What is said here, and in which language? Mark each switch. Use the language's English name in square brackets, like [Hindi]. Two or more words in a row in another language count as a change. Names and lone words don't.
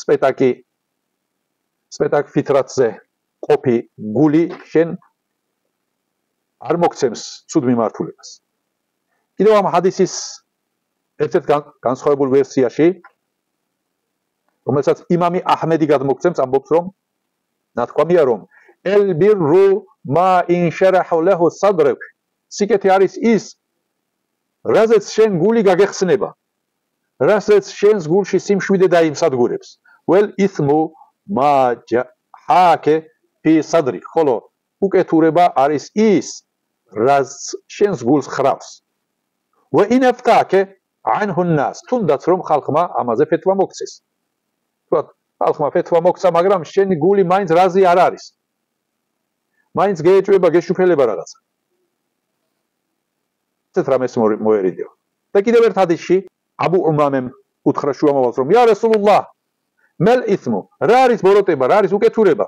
[Georgian] სპეტაკ ფიტრატზე ყოფი გული შენ არ მოგცემს ცუდ მიმართულებას კიდევ ამ ჰადისის ერთ-ერთ განსხვავებულ ვერსიაში, რომელსაც იმამი აჰმედი გადმოგცემს, ამბობს რომ ნათქვამია რომ [Arabic] البر ما انشرح له صدرك [Georgian] სიკეთე არის ის, რაზეც შენ გული გაგეხსნება, რასაც შენს გულში სიმშვიდე დაიმსადგურებს. [Arabic] والإثم ما حاك في صدري [Georgian] ხოლო უკეთურება არის ის, რაც შენს გულს ხრავს. [Arabic] وإن أفتاك عنه الناس [Georgian] თუნდაც რომ ხალხმა ამაზე ფეთვა მოგცეს. თქვათ ხალხმა ფეთვა მოგცა, მაგრამ შენი გული მაინც რაზი არ არის. მაინც გეეჭვება, გეშუფელება რაღაცა. ეს რამეს მოერიდეო. და კიდევ ერთ ჰადისში აბუ უმამემ უთხრა შუამავალს რომ [Arabic] يا رسول الله ما الإثم [Georgian] რა არის ბოროტება, რა არის უკეთურება?